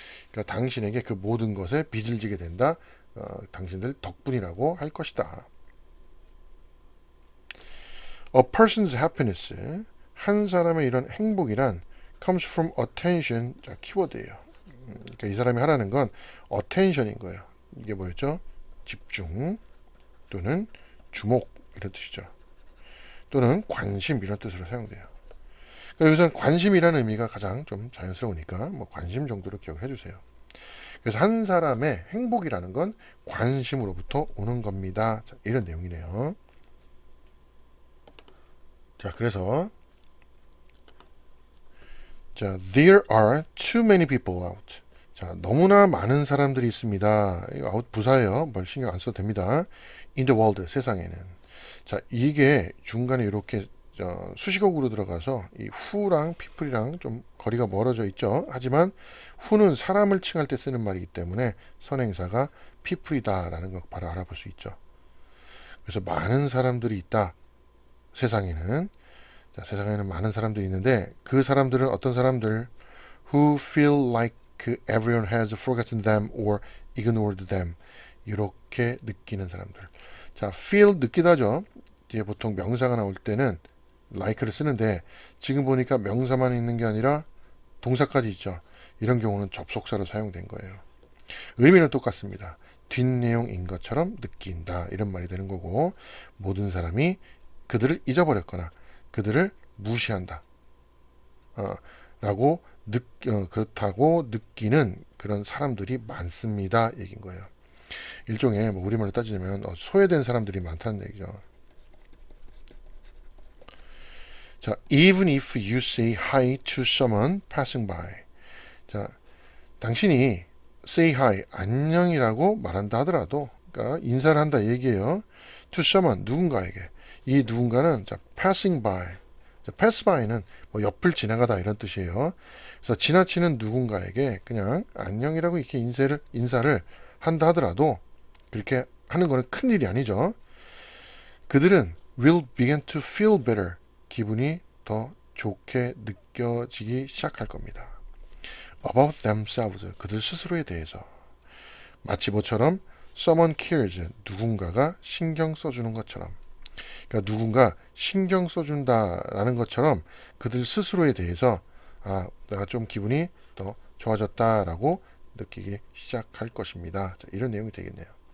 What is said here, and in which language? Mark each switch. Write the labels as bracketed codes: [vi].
[ko] 그러니까 당신에게 그 모든 것에 빚을 지게 된다. 당신들 덕분이라고 할 것이다. [en] A person's happiness, [ko] 한 사람의 이런 행복이란 [en] comes from attention. [ko] 자, 키워드예요. 그러니까 이 사람이 하라는 건 attention인 거예요. 이게 뭐였죠? 집중 또는 주목 이런 뜻이죠. 또는 관심 이런 뜻으로 사용돼요. 그러니까 여기서는 관심이라는 의미가 가장 좀 자연스러우니까 뭐 관심 정도로 기억을 해주세요. 그래서 한 사람의 행복이라는 건 관심으로부터 오는 겁니다. 자, 이런 내용이네요. 자, 그래서 자, [en] there are too many people out. [ko] 자, 너무나 많은 사람들이 있습니다. 이거 out 부사예요. 뭘 신경 안 써도 됩니다. [en] in the world, [ko] 세상에는. 자, 이게 중간에 이렇게 수식어구로 들어가서 이 who랑 people이랑 좀 거리가 멀어져 있죠. 하지만 who는 사람을 칭할 때 쓰는 말이기 때문에 선행사가 people이다라는 거 바로 알아볼 수 있죠. 그래서 많은 사람들이 있다. 세상에는. 자, 세상에는 많은 사람들이 있는데 그 사람들은 어떤 사람들? [en] Who feel like everyone has forgotten them or ignored them. [ko] 이렇게 느끼는 사람들. 자, feel 느끼다죠. 뒤에 보통 명사가 나올 때는 like를 쓰는데 지금 보니까 명사만 있는 게 아니라 동사까지 있죠. 이런 경우는 접속사로 사용된 거예요. 의미는 똑같습니다. 뒷내용인 것처럼 느낀다 이런 말이 되는 거고 모든 사람이 그들을 잊어버렸거나 그들을 무시한다 라고 그렇다고 느끼는 그런 사람들이 많습니다 얘기인 거예요. 일종의 뭐 우리말로 따지자면 소외된 사람들이 많다는 얘기죠. [en] 자, even if you say hi to someone passing by. [ko] 자, 당신이 [en] say hi, [ko] 안녕이라고 말한다 하더라도, 그러니까 인사를 한다 얘기예요. [en] to someone, [ko] 누군가에게. 이 누군가는 자, [en] passing by. [ko] 자, [en] pass by [ko] 는 뭐 옆을 지나가다 이런 뜻이에요. 그래서 지나치는 누군가에게 그냥 안녕이라고 이렇게 인사를 한다 하더라도 그렇게 하는 거는 큰 일이 아니죠. 그들은 [en] will begin to feel better. [ko] 기분이 더 좋게 느껴지기 시작할 겁니다. [en] About themselves, [ko] 그들 스스로에 대해서. 마치 뭐처럼 [en] someone cares, [ko] 누군가가 신경 써주는 것처럼. 그러니까 누군가 신경 써준다라는 것처럼 그들 스스로에 대해서 내가 좀 기분이 더 좋아졌다라고 느끼기 시작할 것입니다. 자, 이런 내용이 되겠네요.